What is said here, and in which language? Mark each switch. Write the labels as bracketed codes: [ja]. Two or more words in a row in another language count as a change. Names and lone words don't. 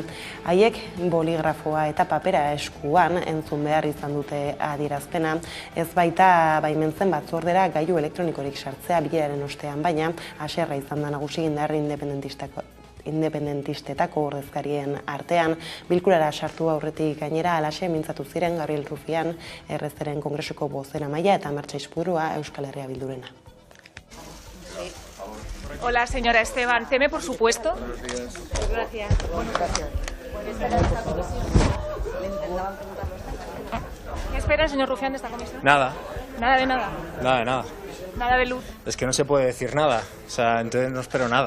[eu] Haiek boligrafoa eta papera eskuan entzun behar izan dute adierazpena, ez baita baimentzen batzordera gailu elektronikorik sartzea bileraren ostean, baina haserra izan da nagusi indar independentistetako ordezkarien artean. Bilkurara sartu aurretik gainera halaxe mintzatu ziren Gabriel Rufián, RCren Kongresuko bozeramailea eta Mertxe Ispurua Euskal Herria Bildurena. [es] Hola, señora Esteban. ¿Teme, por supuesto? Buenos días. Gracias. ¿Qué espera el señor Rufián de esta comisión? Nada. Nada de nada. Nada de nada. Nada de luz. Es que no se puede decir nada. O sea, entonces no espero nada.